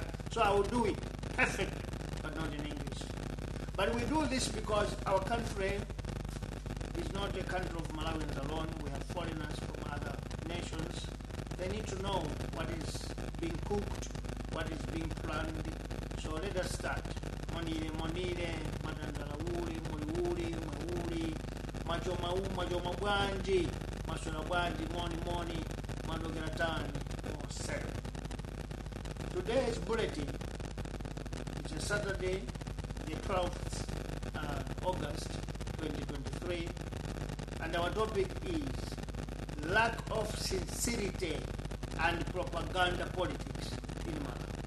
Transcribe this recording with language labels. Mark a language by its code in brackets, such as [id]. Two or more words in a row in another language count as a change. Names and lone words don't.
[en] So I will do it perfectly, but not in English. But we do this because our country is not a country of Malawians alone. We have foreigners from other nations. They need to know what is being cooked, what is being planned. So let us start. [ny] Monire, madandala uli, muli, majoma bwanji, mashola bwanji, moni, mandogera tani, [en] or seven. Today's bulletin, it's a Saturday, the 12th August 2023, and our topic is lack of sincerity and propaganda politics in Malawi.